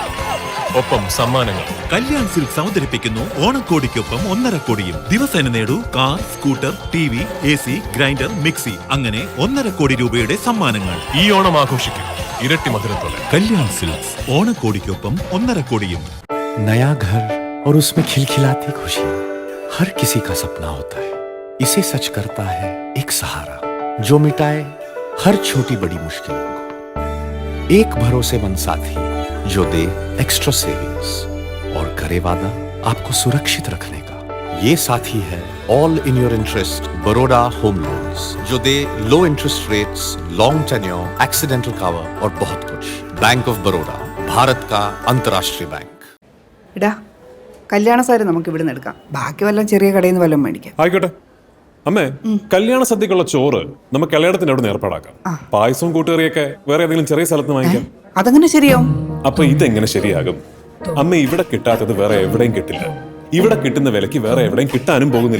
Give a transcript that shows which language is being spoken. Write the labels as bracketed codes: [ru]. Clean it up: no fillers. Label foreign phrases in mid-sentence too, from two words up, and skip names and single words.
[ml] ഒപ്പം സമ്മാനങ്ങൾ. കല്യാൺ സിൽക്സ് അവതരിപ്പിക്കുന്നു ഓണക്കോടിക്കൊപ്പം 1.5 കോടിയും. ദിവസേന നേടൂ കാർ, സ്കൂട്ടർ, TV, AC, ഗ്രൈൻഡർ, മിക്സി, അങ്ങനെ 1.5 കോടി രൂപയുടെ സമ്മാനങ്ങൾ. ഈ ഓണം ആഘോഷിക്കും ഇരട്ടി മധുരത്തോടെ. കല്യാൺ സിൽക്സ്, ഓണക്കോടിക്കൊപ്പം 1.5 കോടിയും. [hi] नया घर और उसमें खिलखिलाती खुशी हर किसी का सपना होता है. इसे सच करता है एक सहारा जो मिटाए हर छोटी बड़ी मुश्किलों को. एक भरोसेमंद साथी जो दे [en] extra savings [hi] और करे वादा आपको सुरक्षित रखने का. ये साथी है [en] All in your interest Baroda home loans, [hi] जो दे [en] low interest rates, long tenure, accidental cover [hi] और बहुत कुछ. बैंक ऑफ बड़ौदा, भारत का अंतर्राष्ट्रीय बैंक. [ml] ഇടാ, കല്യാണ സാരി നമുക്ക് ഇവിടെ നിന്ന് എടുക്കാം. ബാക്കി വല്ലതും ചെറിയ കടയിൽ നിന്ന് വല്ലതും മേടിക്കാം. ആയിക്കോട്ടെ അമ്മേ, കല്യാണ സദ്യക്കുള്ള ചോറ് നമുക്ക് കല്യാണത്തിന്റെ അവിടെ ഏർപ്പാടാക്കാം. പായസവും കൂട്ടുകറിയൊക്കെ വേറെ ഏതെങ്കിലും ചെറിയ സ്ഥലത്ത് വാങ്ങിക്കാം. അതെങ്ങനെ ശരിയാവും? അപ്പൊ ഇതെങ്ങനെ ശരിയാകും? അമ്മ, ഇവിടെ കിട്ടാത്തത് വേറെ എവിടെയും കിട്ടില്ല. ഇവിടെ കിട്ടുന്ന വിലക്ക് വേറെ എവിടെയും കിട്ടാനും പോകുന്നില്ല.